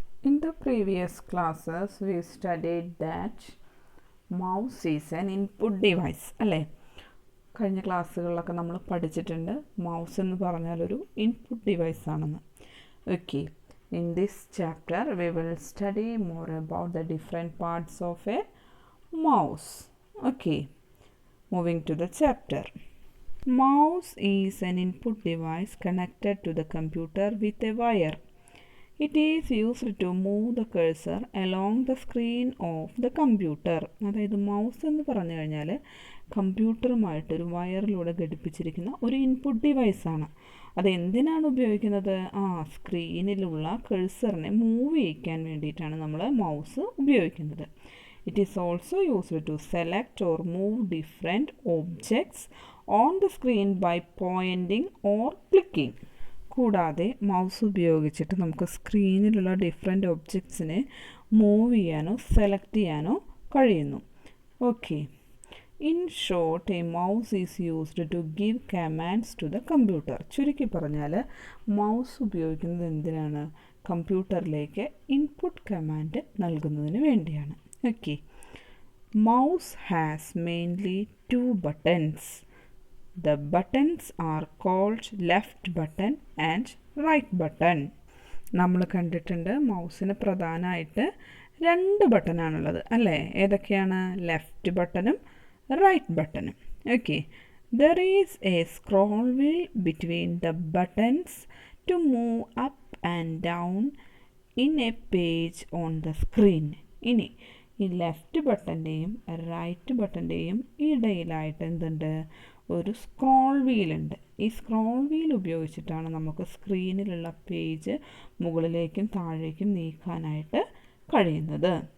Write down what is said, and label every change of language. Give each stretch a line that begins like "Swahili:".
English: In the previous classes, we studied that mouse is an input device.
Malayalam: അല്ലേ? കഴിഞ്ഞ ക്ലാസ്സുകളിലൊക്കെ നമ്മൾ പഠിച്ചിട്ടുണ്ട് മൗസ് എന്ന് പറഞ്ഞാൽ ഒരു ഇൻപുട്ട് ഡിവൈസ് ആണെന്ന്.
English: Okay, in this chapter we will study more about the different parts of a mouse. Okay, moving to the chapter. Mouse is an input device connected to the computer with a wire. It is used to move the cursor along the screen of the computer.
Malayalam: അതായത് mouse എന്ന് പറഞ്ഞു കഴിഞ്ഞാൽ കമ്പ്യൂട്ടറുമായിട്ടൊരു വയറിലൂടെ ഘടിപ്പിച്ചിരിക്കുന്ന ഒരു input ഡിവൈസാണ്. അത് എന്തിനാണ് ഉപയോഗിക്കുന്നത്? സ്ക്രീനിലുള്ള കഴ്സറിനെ move ചെയ്യിക്കാൻ വേണ്ടിയിട്ടാണ് നമ്മൾ മൗസ് ഉപയോഗിക്കുന്നത്.
English: It is also used to select or move different objects on the screen by pointing or clicking.
Malayalam: കൂടാതെ മൗസ് ഉപയോഗിച്ചിട്ട് നമുക്ക് സ്ക്രീനിലുള്ള ഡിഫറെൻറ്റ് ഒബ്ജക്ട്സിനെ മൂവ് ചെയ്യാനോ സെലക്ട് ചെയ്യാനോ കഴിയുന്നു.
English: Okay, in short a mouse is used to give commands to the computer.
Malayalam: ചുരുക്കി പറഞ്ഞാൽ mouse ഉപയോഗിക്കുന്നത് എന്തിനാണ്? കമ്പ്യൂട്ടറിലേക്ക് ഇൻപുട്ട് കമാൻഡ് നൽകുന്നതിന് വേണ്ടിയാണ്.
English: Okay, mouse has mainly two buttons. The buttons are called left button and right button.
Malayalam: നമ്മൾ കണ്ടിട്ടുണ്ട് മൗസിന് പ്രധാനമായിട്ട് രണ്ട് ബട്ടനാണുള്ളത് അല്ലേ? ഏതൊക്കെയാണ്? ലെഫ്റ്റ് ബട്ടണും റൈറ്റ് ബട്ടണും.
English: Okay, there is a scroll wheel between the buttons to move up and down in a page on the screen.
Malayalam: ഇനി ഈ ലെഫ്റ്റ് ബട്ടൻ്റെയും റൈറ്റ് ബട്ടൻ്റെയും ഇടയിലായിട്ട് എന്തുണ്ട്? ഒരു സ്ക്രോൾ വീലുണ്ട്. ഈ സ്ക്രോൾ വീൽ ഉപയോഗിച്ചിട്ടാണ് നമുക്ക് സ്ക്രീനിലുള്ള പേജ് മുകളിലേക്കും താഴേക്കും നീക്കാനായിട്ട് കഴിയുന്നത്.